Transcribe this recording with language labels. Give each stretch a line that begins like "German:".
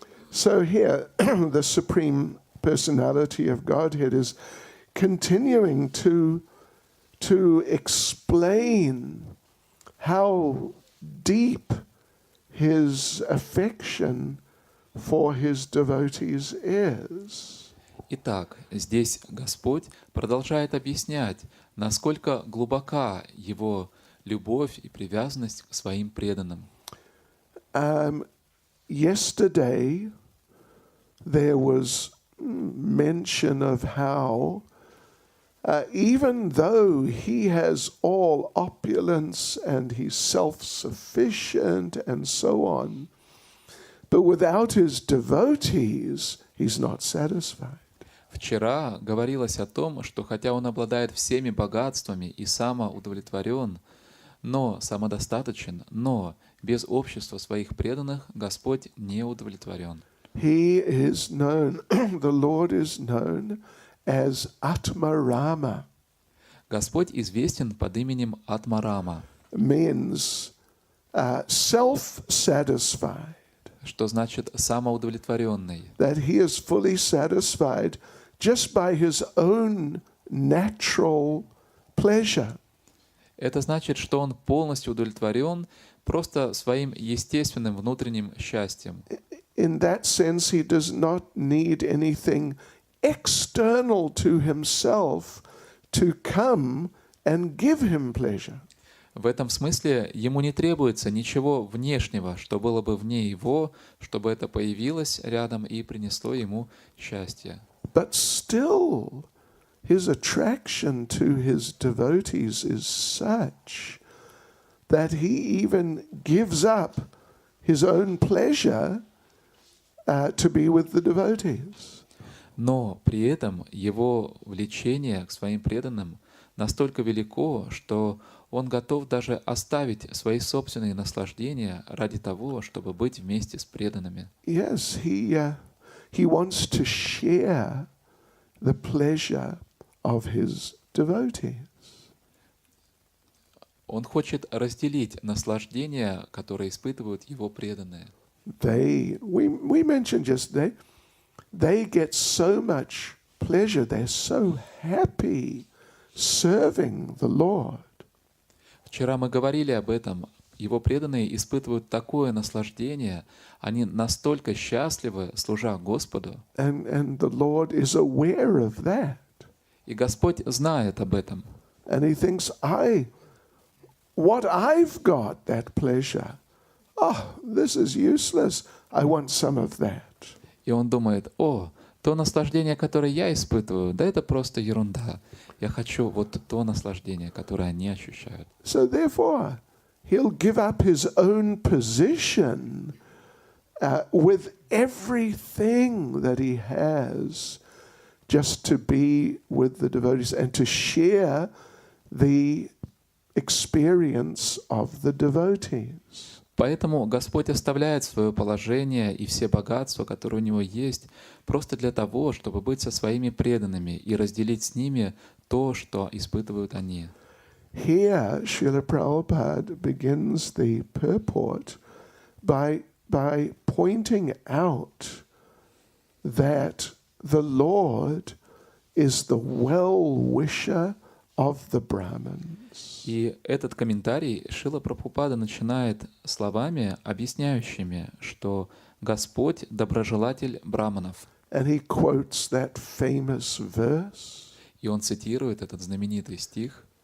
English: So here, the Supreme Personality of Godhead is continuing to explain how deep his affection for his devotees is.
Russian: Итак, здесь Господь продолжает объяснять, насколько глубока Его любовь и привязанность к своим преданным.
English: Yesterday there was mention of how even though he has all opulence and he's self-sufficient and so on, but without his devotees, he's not satisfied.
Russian: Вчера говорилось о том, что хотя он обладает всеми богатствами и самоудовлетворен, но самодостаточен, но без общества своих преданных Господь не удовлетворен.
English: He is known, the Lord is known as Atmarama.
Russian: Господь известен под именем Атмарама,
English: Means self-satisfied.
Russian: что значит самоудовлетворенный.
English: That he is fully satisfied just by his own natural pleasure.
Russian: Это значит, что он полностью удовлетворен просто своим естественным внутренним счастьем.
English: In that sense, he does not need anything external to himself to come and give him pleasure.
Russian: В этом смысле ему не требуется ничего внешнего, что было бы вне его, чтобы это появилось рядом и принесло ему счастье.
English: But still, his attraction to his devotees is such that he even gives up his own pleasure to be with the devotees.
Russian: Но при этом его влечение к своим преданным настолько велико, что он готов даже оставить свои собственные наслаждения ради того, чтобы быть вместе с преданными.
English: Yes, he wants to share the pleasure of his devotees.
Russian: Он хочет разделить наслаждения, которые испытывают его преданные.
English: We mentioned yesterday, they get so much pleasure, they're so happy serving the Lord.
Russian: Вчера мы говорили об этом. Его преданные испытывают такое наслаждение, они настолько счастливы, служа Господу.
English: And the Lord is aware of that.
Russian: И Господь знает об этом.
English: And he thinks, what I've got, that pleasure, this is useless. I want some of that.
Russian: И он думает, то наслаждение, которое я испытываю, да это просто ерунда. Я хочу вот то наслаждение, которое они ощущают.
English: So therefore, he'll give up his own position with everything that he has just to be with the devotees and to share the experience of the devotees.
Russian: Поэтому Господь оставляет свое положение и все богатства, которые у него есть, просто для того, чтобы быть со своими преданными и разделить с ними то, что испытывают они.
English: Here, Srila Prabhupada begins the purport by pointing out that the Lord is the well-wisher of the Brahmins.
Russian: И этот комментарий Шрила Прабхупада начинает словами, объясняющими, что Господь — доброжелатель браманов.
English: And he quotes that famous verse.
Russian: И он цитирует этот знаменитый стих.